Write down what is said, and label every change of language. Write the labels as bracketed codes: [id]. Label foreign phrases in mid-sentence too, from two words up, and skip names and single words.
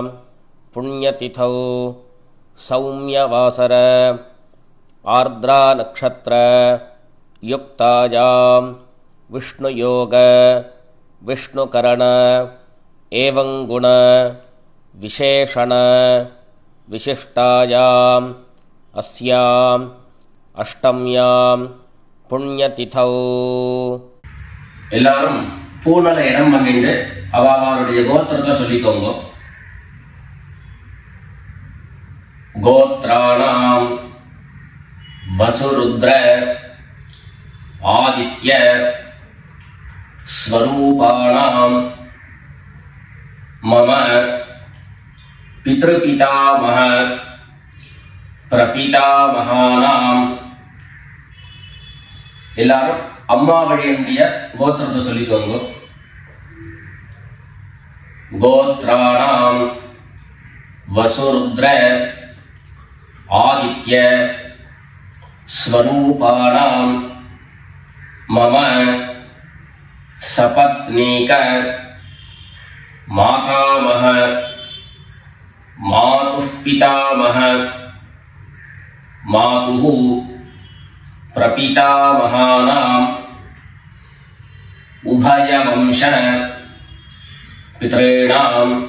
[sa] पुण्यतिथौ सौम्यवासर आर्द्रा नक्षत्र युक्तायां विष्णुयोग विष्णुकरण एवं गुण विशेषण विशिष्टायाम् अस्याम् अष्टम्यां पुण्यतिथौ. [ta] எல்லாரும் பூனலை இடம் பண்ணிட்டு அவருடைய கோத்திரத்தை சொல்லிக்கோங்க. [sa] गोत्राणां वसुरुद्र आदित्य स्वरूपाणां मम पितृपितामह प्रपितामहानां. [ta] எல்லாரும் அம்மா வழியுடைய கோத்திரத்தை சொல்லிக்கோங்க. [sa] गोत्राणां वसुरुद्र आदित्य स्वरूपाणां मम सपत्नीक मातामह मातुः पितामह मातुः प्रपितामहानां उभयवंश पितॄणां